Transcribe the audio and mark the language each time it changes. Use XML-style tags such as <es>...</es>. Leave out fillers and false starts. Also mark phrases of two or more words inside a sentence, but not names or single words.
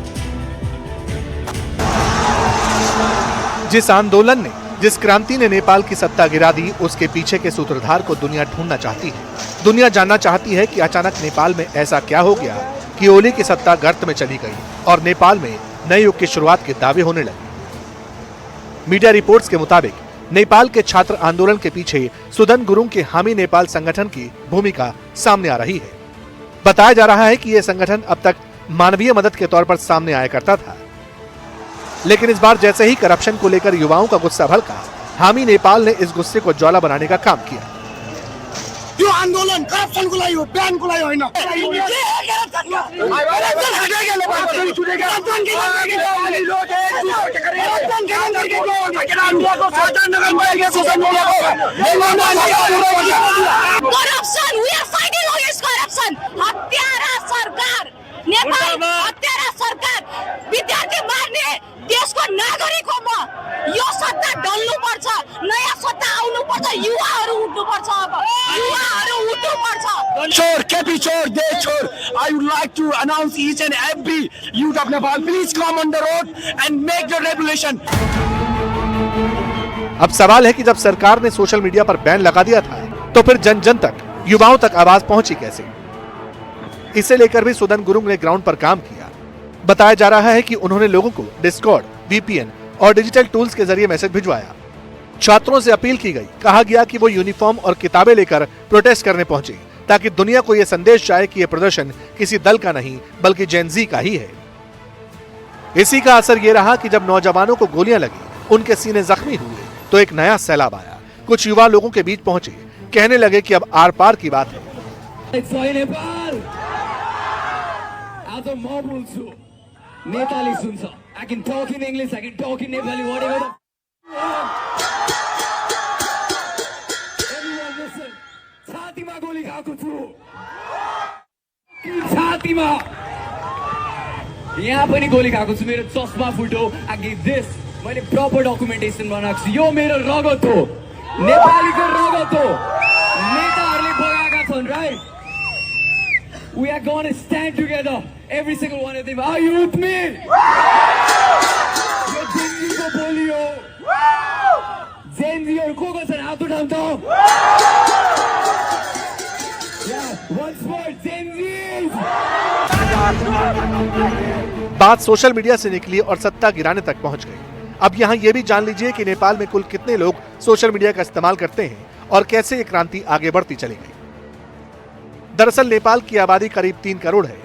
<hi>जिस आंदोलन ने, जिस क्रांति ने नेपाल की सत्ता गिरा दी, उसके पीछे के सूत्रधार को दुनिया ढूंढना चाहती है। दुनिया जानना चाहती है कि अचानक नेपाल में ऐसा क्या हो गया कि ओली की सत्ता गर्त में चली गई और नेपाल में नए युग की शुरुआत के दावे होने लगे। मीडिया रिपोर्ट्स के मुताबिक नेपाल के छात्र आंदोलन के पीछे सुदन गुरुङ के हामी नेपाल संगठन की भूमिका सामने आ रही है। बताया जा रहा है कि यह संगठन अब तक मानवीय मदद के तौर पर सामने आया करता था, लेकिन इस बार जैसे ही करप्शन को लेकर युवाओं का गुस्सा भड़का, हामी नेपाल ने इस गुस्से को ज्वाला बनाने का काम किया।</hi> <ne>यो आंदोलन करप्शन को लागि हो, प्लान को लागि होइन।</ne> <en>Corruption, we are fighting against corruption.</en> <ne>हत्यारा सरकार, नेपाल हत्यारा सरकार, विद्यार्थी मार्ने देशको नागरिकमा यो सत्ता ढल्नु पर्छ, नयाँ सत्ता आउनु पर्छ, युवाहरू उठ्नु पर्छ। अब युवाहरू उठ्नु पर्छ। चोर, केपी चोर, दे चोर.</ne> <en>I would like to announce each and every youth of Nepal, please come on the road and make the revolution.</en> <hi>अब सवाल है कि जब सरकार ने सोशल मीडिया पर बैन लगा दिया था, तो फिर जन जन तक, युवाओं तक आवाज पहुंची कैसे? इसे लेकर भी सुदन गुरुङ ने ग्राउंड पर काम किया। बताया जा रहा है कि उन्होंने लोगों को डिस्कॉर्ड, वीपीएन और डिजिटल टूल्स के जरिए मैसेज भिजवाया। छात्रों से अपील की गई, कहा गया कि वो यूनिफॉर्म और किताबें लेकर प्रोटेस्ट करने पहुंचे, ताकि दुनिया को यह संदेश जाए कि यह प्रदर्शन किसी दल का नहीं बल्कि जेनजी का ही है। इसी का असर यह रहा कि जब नौजवानों को गोलियां लगी, उनके सीने जख्मी हुए, तो एक नया सैलाब आया। कुछ युवा लोगों के बीच पहुंचे, कहने लगे कि अब आर पार की बात है।</hi> <ne>नेपाली सुन्छ,</ne> <en>I can talk in English, I can talk in Nepali, whatever. Everyone listen.</en> <ne>छातीमा गोली खाएको छु, छातीमा यहाँ पनि गोली खाएको छु, मेरो चस्मा फुट्यो।</ne> <en>against this</en> <ne>मैले</ne> <en>proper documentation</en> <ne>बनाएको छु। यो मेरो रगत हो, नेपालीको रगत हो, नेताहरूले बगाएका छन्,</ne> <en>right? We are going to stand together, every single one of them. Are you with me?</en> <ne>यो जेनजीको बोली हो। जेनजीहरू को छन्? हात उठाउँ त।</ne> <en>Once more, जेनजीज।</en> <hi>बात सोशल मीडिया से निकली और सत्ता गिराने तक पहुंच गई। अब यहाँ ये भी जान लीजिए कि नेपाल में कुल कितने लोग सोशल मीडिया का इस्तेमाल करते हैं और कैसे ये क्रांति आगे बढ़ती चली गई। दरअसल नेपाल की आबादी करीब 3 करोड़ है।</hi>